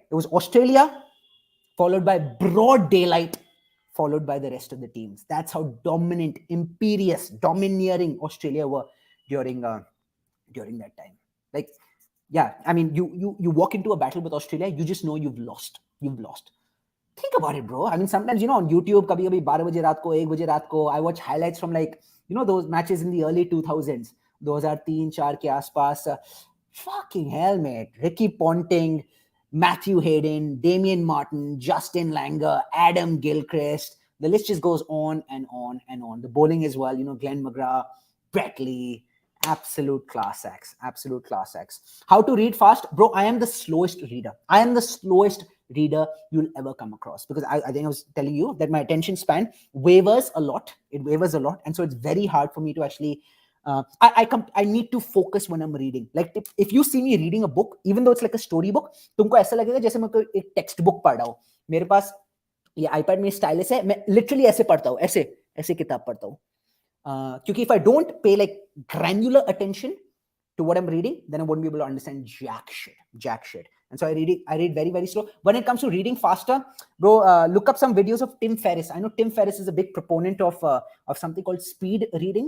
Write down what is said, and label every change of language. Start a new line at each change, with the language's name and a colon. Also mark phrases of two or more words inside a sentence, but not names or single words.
English: It was Australia followed by broad daylight, followed by the rest of the teams. That's how dominant, imperious, domineering Australia were during that time. Like, yeah, I mean, you walk into a battle with Australia, you just know you've lost. Think about it, bro. I mean, sometimes, on YouTube,
Hindi: कभी 12 बजे रात को, 1 बजे रात को,
English: I watch highlights from like, those matches in the early 2000s, 2003-4
Hindi: के आसपास.
English: Fucking hell, mate. Ricky Ponting, Matthew Hayden, Damien Martin, Justin Langer, Adam Gilchrist. The list just goes on and on and on. The bowling as well, Glenn McGrath, Brett Lee, Absolute class acts. Absolute class acts. How to read fast? Bro, I am the slowest reader. I am the slowest reader you'll ever come across, because I think I was telling you that my attention span wavers a lot. It wavers a lot. And so it's very hard for me to actually, I need to focus when I'm reading. Like if you see me reading a book, even though it's like a story book,
Hindi: तुमको ऐसा लगेगा जैसे मैं कोई एक
English: text book
Hindi: पढ़ रहा हूँ. मेरे पास ये आईपैड में स्टाइलस है, मैं लिटरली ऐसे पढ़ता हूँ, ऐसे ऐसे किताब पढ़ता हूँ.
English: Because if I don't pay like granular attention to what I'm reading, then I won't be able to understand jack shit. And so I read very, very slow. When it comes to reading faster, bro, look up some videos of Tim Ferriss. I know Tim Ferriss is a big proponent of something called speed reading.